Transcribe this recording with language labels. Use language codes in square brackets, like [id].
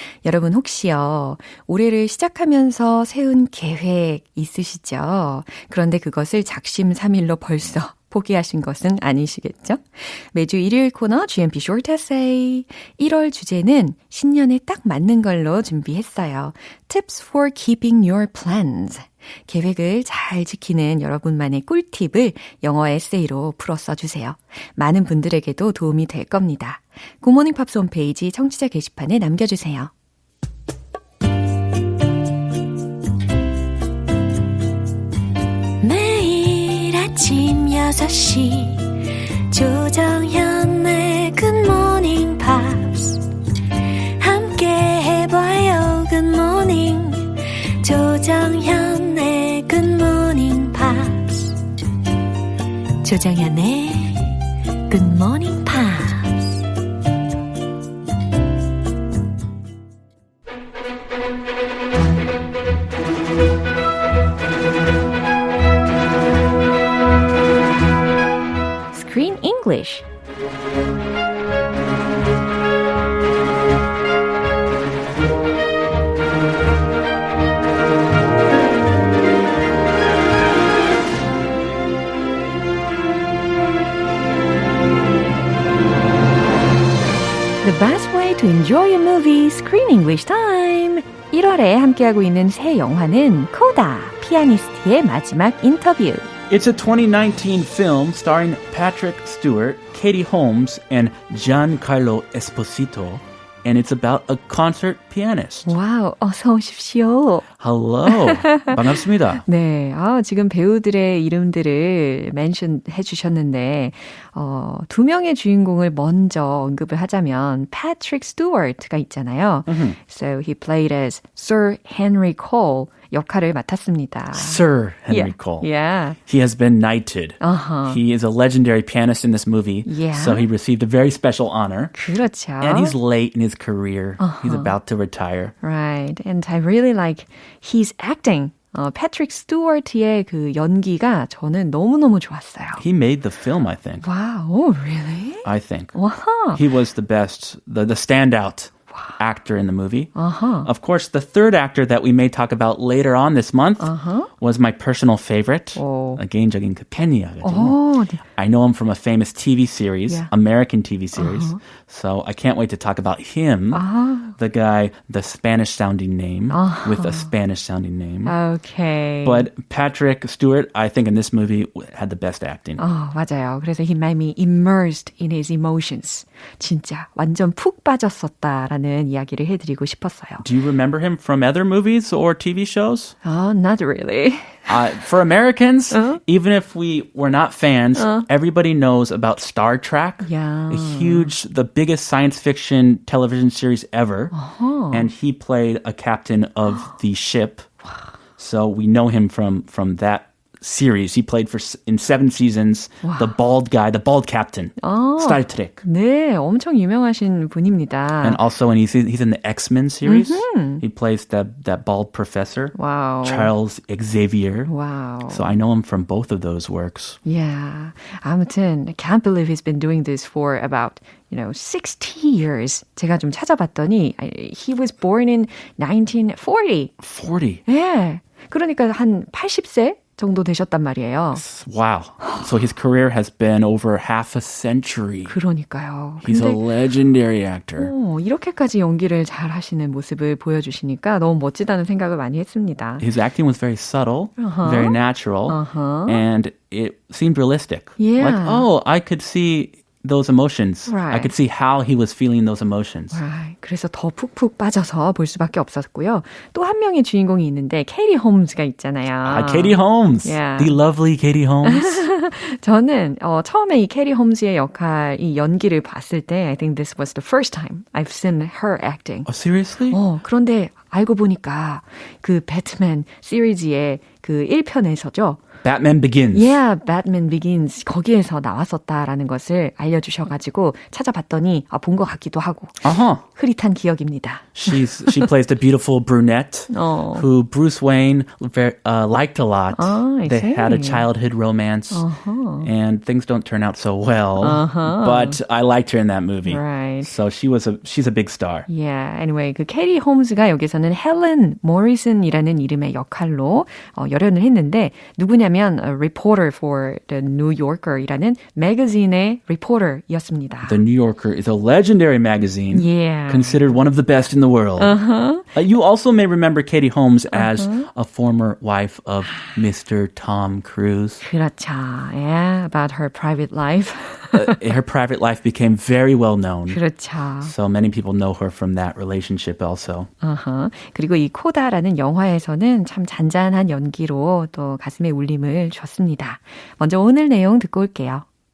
[ko] 여러분 혹시요 올해를 시작하면서 세운 계획 있으시죠? 그런데 그것을 작심삼일로 벌써 포기하신 것은 아니시겠죠? 매주 일요일 코너 GMP Short Essay 1월 주제는 신년에 딱 맞는 걸로 준비했어요. [en] Tips for keeping your plans. [ko] 계획을 잘 지키는 여러분만의 꿀팁을 영어 에세이로 풀어 써주세요. 많은 분들에게도 도움이 될 겁니다. 굿모닝 팝스 홈페이지 청취자 게시판에 남겨주세요. 매일 아침 6시 조정현의 굿모닝 팝스 함께 해봐요. 굿모닝 조정현의 굿모닝 팝스 조정현의 굿모닝 팝스 Screen English [en] The best way to enjoy a movie, Screen English time. [ko] 1월에 함께하고 있는 새 영화는 코다, 피아니스트의 마지막 인터뷰. [en] It's a 2019 film starring Patrick Stewart, Katie Holmes, and Giancarlo Esposito. And it's about a concert pianist. [ko] 와우, 어서 오십시오. Hello. 반갑습니다. 네, 지금 배우들의 이름들을 멘션 해주셨는데 두 명의 주인공을 먼저 언급을 하자면 Patrick Stewart가 있잖아요. [en] So he played as Sir Henry Cole. [ko] 역할을 맡았습니다. [en] Sir Henry Cole. Yeah. He has been knighted. He is a legendary pianist in this movie. Yeah. So he received a very special honor. [ko] 그렇죠. [en] And he's late in his career. He's about to retire. Right. And I really like his acting. [ko] 패트릭 스튜어트의 그 연기가 저는 너무너무 좋았어요. [en] He made the film, I think. Wow. Oh, really? I think. Wow. He was the best, the standout actor in the movie. Of course, the third actor that we may talk about later on this month was my personal favorite. [ko] 개인적인 그 팬이야가지고. [en] I know him from a famous TV series, American TV series. So I can't wait to talk about him, the guy, the Spanish-sounding name with a Spanish-sounding name. Okay. But Patrick Stewart, I think in this movie had the best acting. [ko] 맞아요. 그래서 [en] he made me immersed in his emotions. [ko] 진짜 완전 푹 빠졌었다라는 이야기를 해드리고 싶었어요. [en] Do you remember him from other movies or TV shows? Not really. For Americans, even if we were not fans, everybody knows about Star Trek. Yeah. The biggest science fiction television series ever. And he played a captain of the ship. So we know him from that series. He played in 7 seasons, the bald guy, the bald captain, Star Trek. [ko] 네, 엄청 유명하신 분입니다. [en] And also when he's in the X-Men series, he plays that bald professor, wow. Charles Xavier. Wow. So I know him from both of those works. Yeah. [ko] 아무튼, [en] I can't believe he's been doing this for about 60 years. [ko] 제가 좀 찾아봤더니, [en] he was born in 1940. 40? [ko] 네. 그러니까 한 80세? 정도 되셨단 말이에요. [en] Wow. So his career has been over half a century. [ko] 그러니까요. [en] He's a legendary actor. [ko] 이렇게까지 연기를 잘 하시는 모습을 보여주시니까 너무 멋지다는 생각을 많이 했습니다. [en] His acting was very subtle, very natural, and it seemed realistic. Yeah. Like, I could see those emotions. Right. I could see how he was feeling those emotions. Right. [ko] 그래서 더 푹푹 빠져서 볼 수밖에 없었고요. 또 한 명의 주인공이 있는데 케이티 홈즈가 있잖아요. [en] Katie Holmes. Yeah. The lovely Katie Holmes. [ko] 저는 처음에 이 케이티 홈즈의 역할, 이 연기를 봤을 때 [en] I think this was the first time I've seen her acting. Oh, seriously? [ko] 그런데 알고 보니까 그 배트맨 시리즈의 그 1편에서죠. [en] Batman Begins. Yeah, Batman Begins. [ko] 거기에서 나왔었다라는 것을 알려주셔가지고 찾아봤더니 본 것 같기도 하고 흐릿한 기억입니다. [en] She plays the beautiful brunette who Bruce Wayne liked a lot. They had a childhood romance and things don't turn out so well. But I liked her in that movie. Right. So she's a big star. Yeah. [ko] Anyway, 그 캐리 홈즈가 여기서는 헬렌 모리슨이라는 이름의 역할로 열연을 했는데 누구냐면 [en] a reporter for the New Yorker [ko] 이라는 매거진의 reporter이었습니다. [en] The New Yorker is a legendary magazine, considered one of the best in the world. You also may remember Katie Holmes as a former wife of Mr. Tom Cruise. [ko] 그렇죠. [en] Yeah, about her private life. Her private life became very well known. 그렇죠. So many people know her from that relationship also. [ko] 그리고 이 코다라는 영화에서는 참 잔잔한 연기로 또 가슴에 울림을 줬습니다. 먼저 오늘 내용 듣고 올게요.